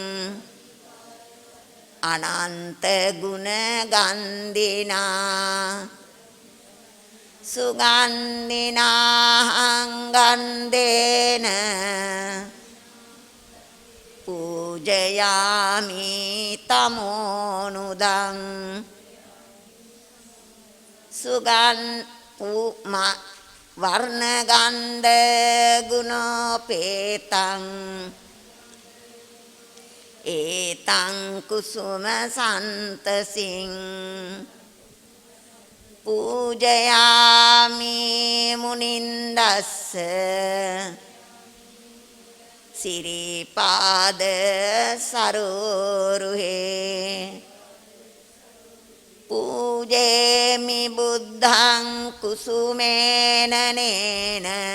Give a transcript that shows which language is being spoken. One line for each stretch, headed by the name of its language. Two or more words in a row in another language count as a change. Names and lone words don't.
Pali: අනන්ත ගුණ ගන්ධිනා සුගන්ධිනාහං ගන්ධේන පූජයාමි තමෝනුදං සුගන් වර්ණ ගන්ධ ගුණෝපේතං ඒතං කුසුම සන්තසින් පූජයාමි මුනින්දස්ස සිරිපාද සරෝරුහේ පූජේමි බුද්ධං කුසුමේන නේන